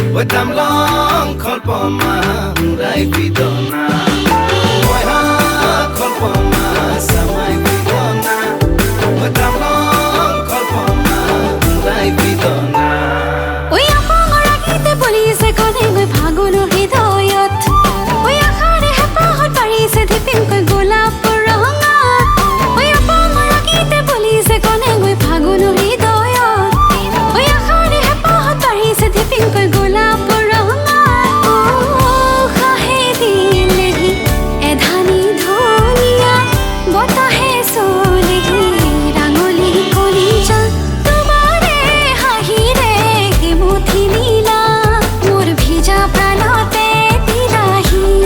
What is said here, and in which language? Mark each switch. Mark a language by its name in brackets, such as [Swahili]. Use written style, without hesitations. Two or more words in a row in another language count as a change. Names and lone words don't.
[Karbi] Damlong kolpoma murai bidona Moiha kolpoma samai bidona Damlong kolpoma murai bidona [Assamese] ওই আপঙৰ আগিতে বলিছে কলে গৈ ফাগুনৰ হৃদয়ত ওই আখাৰে হেঁপাহত পাৰিছে ধিপিনকৈ গোলাপৰ ৰঙা ওই আপঙৰ আগিতে বলিছে কলে গৈ ফাগুনৰ হৃদয়ত ওই আখাৰে হেঁপাহত পাৰিছে ধিপিনকৈ গোলাপৰ ৰঙা উশাহে দিলেহি এধানি ধুনীয়া বতাহে চলেহি ৰাঙলী কলিজা তোমাৰে হাঁহিৰে মুঠি নীলা মোৰ ভিজা প্ৰাণতে দিলাহি